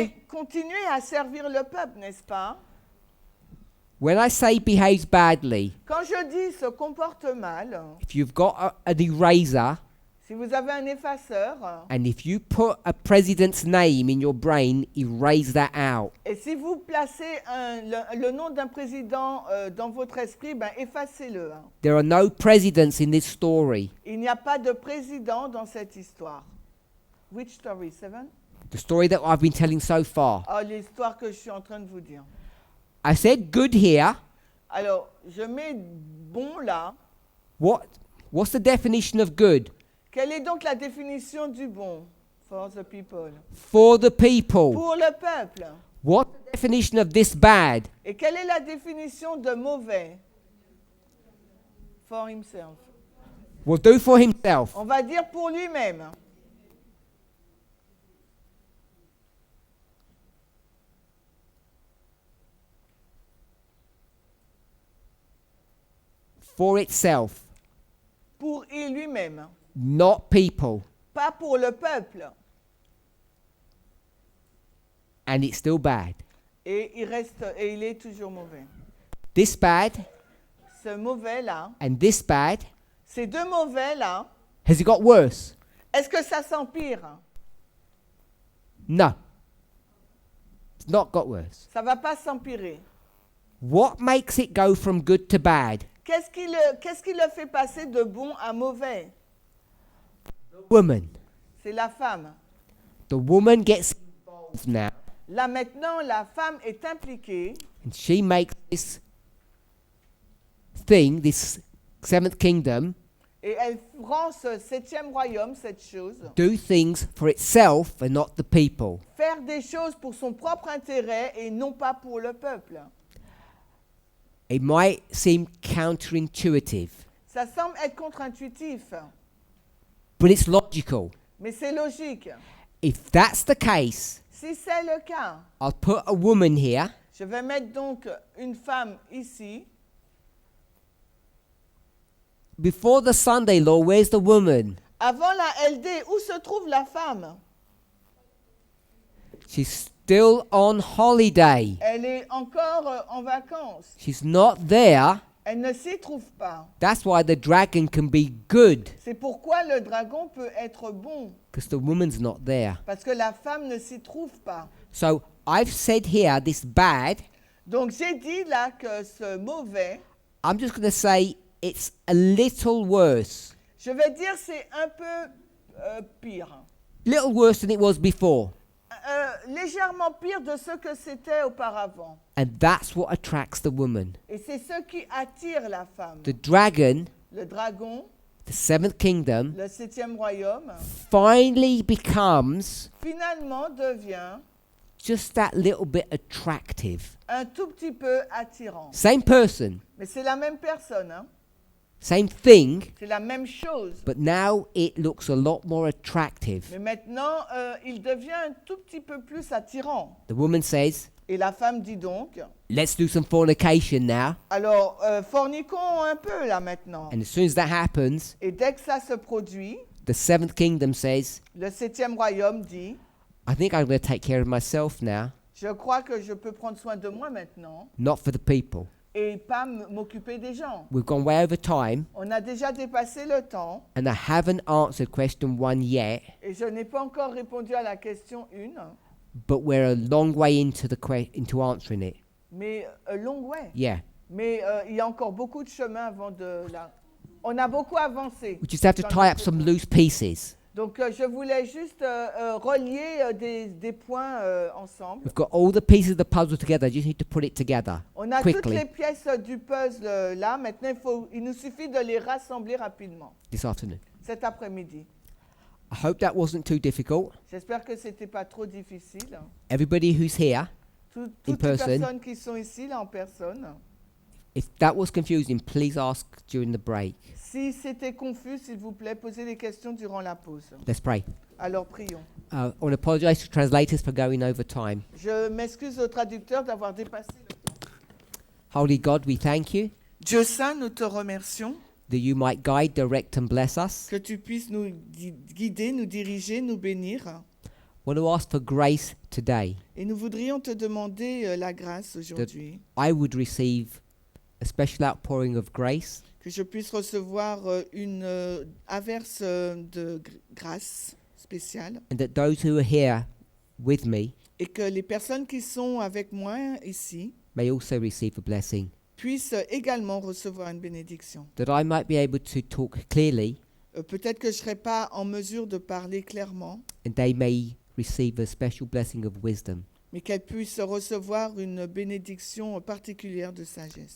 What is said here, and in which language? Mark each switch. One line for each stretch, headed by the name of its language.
French: et continuer à servir le peuple, n'est-ce pas?
English: When I say behaves badly,
French: Quand je dis se comporte mal,
English: if you've got an eraser
French: si vous avez un effaceur,
English: and if you put a president's name in your brain, erase that out.
French: et si vous placez le nom d'un président dans votre esprit, ben effacez-le. Hein.
English: There are no presidents in this story.
French: Il n'y a pas de président dans cette histoire.
English: Which story? 7? The story that I've been telling so far.
French: Oh, l'histoire que je suis en train de vous dire.
English: I said good here.
French: Alors, je mets bon là.
English: What's the definition of good?
French: Quelle est donc la définition du bon?
English: For the people. For the people.
French: Pour le peuple.
English: What's the definition of this bad?
French: Et quelle est la définition de mauvais?
English: For himself. Will do for himself.
French: On va dire pour lui-même.
English: For itself.
French: Pour lui-même.
English: Not people.
French: Pas pour le peuple.
English: And it's still bad.
French: Et il est toujours mauvais.
English: This bad
French: Ce mauvais-là,
English: and this bad.
French: ces deux mauvais-là,
English: Has it got worse?
French: est-ce que ça s'empire?
English: No. It's not got worse.
French: Ça va pas s'empirer.
English: What makes it go from good to bad?
French: Qu'est-ce qui le fait passer de bon à mauvais?
English: Woman.
French: C'est la femme.
English: The woman gets involved now
French: Là maintenant, la femme est impliquée
English: and she makes this thing, this seventh kingdom,
French: et elle rend ce septième royaume, cette chose,
English: do things for itself and not the people.
French: faire des choses pour son propre intérêt et non pas pour le peuple.
English: It might seem counterintuitive,
French: Ça semble être contre-intuitif,
English: but it's logical.
French: mais c'est logique.
English: If that's the case,
French: Si c'est le cas,
English: I'll put a woman here
French: je vais mettre donc une femme ici.
English: before the Sunday law. Where's the woman?
French: Avant la LD, où se trouve la femme?
English: She's still on holiday.
French: Elle est encore en vacances.
English: She's not there.
French: Elle ne s'y trouve pas.
English: That's why the dragon can be good,
French: C'est pourquoi le dragon peut être bon,
English: because the woman's not there.
French: parce que la femme ne s'y trouve pas.
English: So I've said here this bad.
French: Donc j'ai dit là que ce mauvais,
English: I'm just going to say it's a little worse.
French: je vais dire c'est un peu pire.
English: Little worse than it was before.
French: Légèrement pire de ce que c'était auparavant.
English: And that's what attracts the woman.
French: Et c'est ce qui attire la femme.
English: The dragon,
French: Le dragon,
English: the seventh kingdom,
French: le septième royaume,
English: finally becomes
French: finalement devient
English: just that little bit attractive.
French: un tout petit peu attirant.
English: Same person,
French: Mais c'est la même personne, hein?
English: same thing,
French: C'est la même chose.
English: but now it looks a lot more attractive.
French: Mais maintenant, il devient un tout petit peu plus attirant.
English: The woman says,
French: Et la femme dit donc,
English: let's do some fornication now.
French: alors forniquons un peu là maintenant.
English: And as soon as that happens,
French: Et dès que ça se produit,
English: the seventh kingdom says,
French: le septième royaume dit,
English: I think I'm going to take care of myself now,
French: je crois que je peux prendre soin de moi maintenant
English: not for the people.
French: et pas m'occuper des gens.
English: We've gone way over time,
French: On a déjà dépassé le temps
English: and I haven't answered question 1 yet,
French: et je n'ai pas encore répondu à la question 1,
English: but we're a long way into into answering it. mais long way. Yeah.
French: Mais il y a encore beaucoup de chemin avant de là. On a beaucoup avancé.
English: We just have to
French: dans
English: tie up
French: notre
English: some
French: réponse.
English: loose pieces.
French: Donc je voulais juste relier des points ensemble.
English: We've got all the pieces of the puzzle together. I just need to put it together
French: On a toutes
English: quickly
French: les pièces du puzzle là. Maintenant, il nous suffit de les rassembler rapidement
English: this afternoon.
French: cet après-midi.
English: I hope that wasn't too difficult.
French: J'espère que c'était pas trop difficile.
English: Everybody who's here,
French: Toutes
English: In
French: les
English: person.
French: personnes qui sont ici là en personne.
English: if that was confusing, please ask during the break.
French: Si c'était confus, s'il vous plaît, posez des questions durant la pause.
English: Let's pray.
French: Alors prions.
English: I want to apologize to translators for going over time.
French: Je m'excuse aux traducteurs d'avoir dépassé le temps.
English: Holy God, we thank you
French: Dieu saint, nous te remercions
English: that you might guide, direct, and bless us.
French: que tu puisses nous guider, nous diriger, nous bénir.
English: I want to ask for grace today.
French: Et nous voudrions te demander la grâce aujourd'hui,
English: I would receive a special outpouring of grace,
French: que je puisse recevoir une averse de grâce spéciale
English: and that those who are here with me
French: et que les personnes qui sont avec moi ici
English: may also receive a blessing,
French: puissent également recevoir une bénédiction.
English: that I might be able to talk clearly,
French: Peut-être que je ne serai pas en mesure de parler clairement,
English: and they may receive a special blessing of wisdom.
French: mais qu'elles puissent recevoir une bénédiction particulière de sagesse.